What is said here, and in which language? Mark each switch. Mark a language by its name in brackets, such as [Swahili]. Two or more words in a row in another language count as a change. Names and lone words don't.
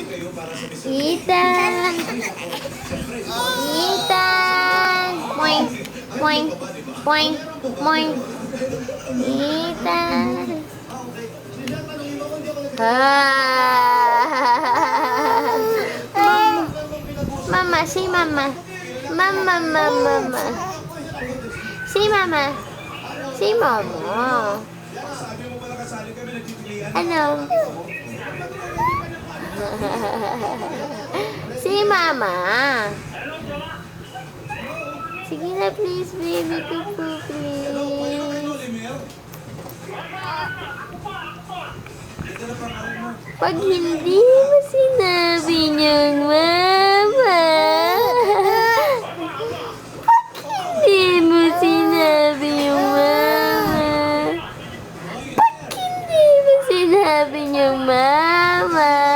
[English] Ethan! Ethan! Moing! Moing! Moing! Moing! Ethan! Mama, say mama. Mama, mama, mama. Say mama. Say mama. Ano? Say mama. [Filipino] Sige na, please, baby ko po, please. Pag hindi mo sinabi niyang mama, pag hindi mo sinabi yung mama, pag hindi mo sinabi yung mama.